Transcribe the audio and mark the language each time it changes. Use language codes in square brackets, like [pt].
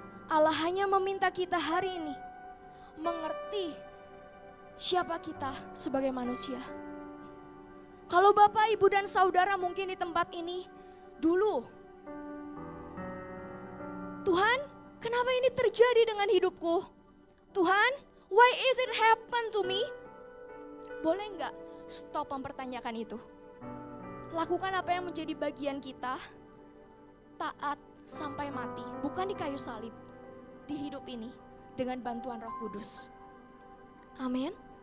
[id] Allah hanya meminta kita hari ini mengerti siapa kita sebagai manusia. Kalau Bapak, Ibu, dan Saudara mungkin di tempat ini dulu, Tuhan, kenapa ini terjadi dengan hidupku? [en] Tuhan, why is it happen to me? [id] Boleh enggak stop mempertanyakan itu? Lakukan apa yang menjadi bagian kita, taat sampai mati, bukan di kayu salib, di hidup ini dengan bantuan Roh Kudus. Amin.